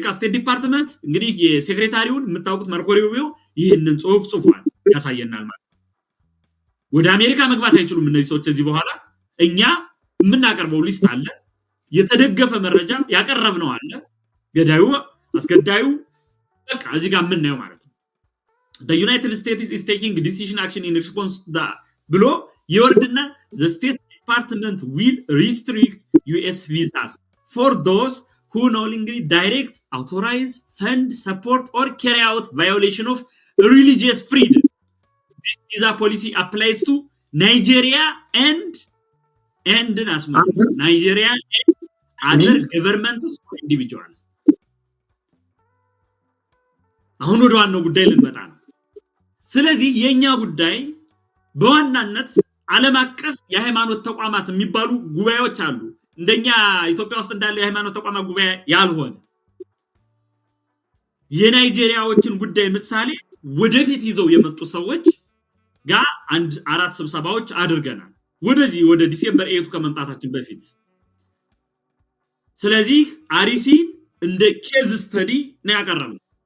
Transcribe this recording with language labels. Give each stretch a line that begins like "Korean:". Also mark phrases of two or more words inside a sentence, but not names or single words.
Amharic: ስቴት ዲፓርትመንት እንግዲህ የሴክሬታሪውን የምታውቁት ማርኮ ሩቢዮ ይሄንን ጽሁፍ ጽፏል ያሳየናል ማለት ወደ አሜሪካ መግባት አይችሉም እነዚህ ሰዎች እዚህ በኋላ እኛ የምናቀርበው ሊስት አለ የተደገፈ መረጃ ያቀርብነው አለ ገዳዩ አስገዳዩ በቃ እዚህ ጋር ምን ነው ማለት ነው
English: the United States is taking decision action in response to the
Amharic: ብሎ ይወርድና
English: the state department will restrict US visas for those who knowingly direct authorize fund support or carry out violation of religious freedom this visa policy applies to Nigeria and Nigeria and other governments or individuals
Amharic: አሁን ወደ ዋናው ጉዳይ ልንመጣ ነው ስለዚህ የኛ ጉዳይ በዋናነት ዓለም አቀፍ የሃይማኖት ተቋማት የሚባሉ ጉባኤዎች አሉ እንደኛ ኢትዮጵያ ውስጥ እንዳለ የሃይማኖት ተቋማት ጉባኤ ያልሆነ የናይጄሪያዎችን ጉዳይ ምሳሌ ወደፊት ይዘው የመጡ ሰዎች ጋር አንድ አራት ስብሰባዎች አድርገናል ወደዚህ ወደ ዲሴምበር 8 ከመምጣታችን በፊት ስለዚህ አሪሲ እንደ
English: case study
Amharic: ነው ያቀረብነው